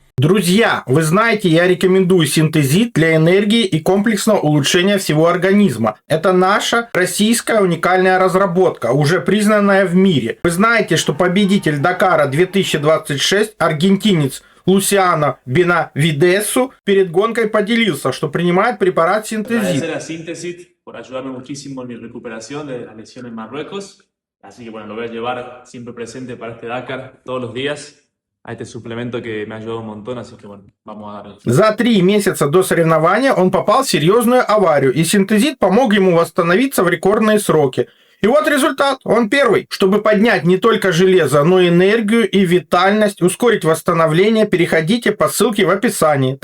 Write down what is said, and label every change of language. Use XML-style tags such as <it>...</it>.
<ru>Друзья, вы знаете, я рекомендую синтезит для энергии и комплексного улучшения всего организма. Это наша российская уникальная разработка, уже признанная в мире. Вы знаете, что победитель Дакара 2026, аргентинец Лусиано Бенавидесу, перед гонкой поделился, что принимает препарат синтезит.</ru> <es>Por ayudarme muchísimo en mi recuperación de la lesión en Marruecos. Así que lo voy a llevar siempre presente para este Dakar todos los días.</es> <ru>А это</ru> <es>suplemento que me ayudó un montón, así que vamos a darle.</es> <ru>За 3 месяца до соревнования он попал в серьезную аварию, и синтезит помог ему восстановиться в рекордные сроки. И вот результат, он первый. Чтобы поднять не только железо, но и энергию и витальность, ускорить восстановление, переходите по ссылке в описании.</ru>